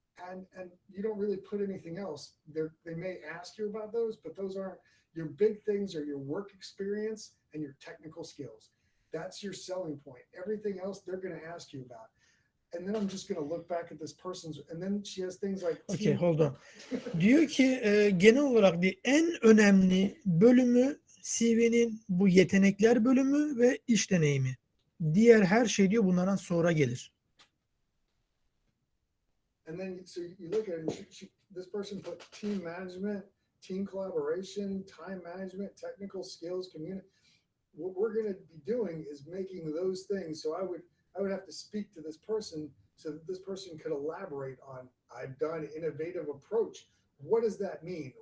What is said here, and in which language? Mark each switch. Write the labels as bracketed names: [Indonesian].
[English] And you don't really put anything else. They may ask you about those, but those aren't your big things. Are your work experience and your technical skills. That's your selling point. Everything else they're going to ask you about. And then I'm just going to look back at this person's, and then she has things like Okay, hold on. [Turkish] Diyor ki genel olarak diye en önemli bölümü CV'nin bu yetenekler bölümü ve iş deneyimi. Diğer her şey diyor bunlardan sonra gelir. [English] And then so you look at it, this person put team management, team collaboration, time management, technical skills, community. What we're going to be doing is making those things. So I would have to speak to this person so that this person could elaborate on, I've done innovative approach. What does that mean?